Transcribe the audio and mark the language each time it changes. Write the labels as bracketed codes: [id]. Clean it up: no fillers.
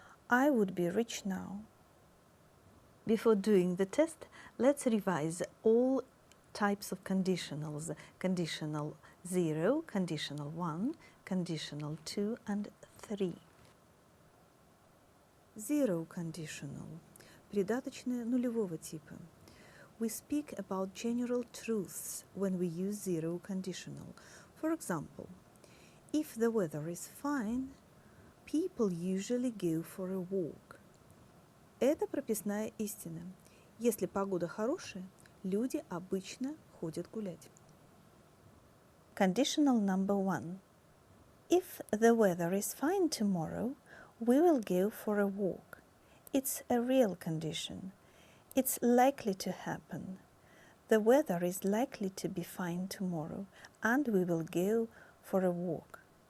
[en] I would be rich now. Before doing the test, let's revise all types of conditionals: conditional 0, conditional 1, conditional 2 and 3. Zero conditional. [ru] Придаточные нулевого типа. [en] We speak about general truths when we use zero conditional. For example, if the weather is fine, people usually go for a walk. [ru] Это прописная истина. Если погода хорошая, люди обычно ходят гулять. [en] Conditional number 1. If the weather is fine tomorrow, we will go for a walk. It's a real condition. It's likely to happen. The weather is likely to be fine tomorrow, and we will go for a walk.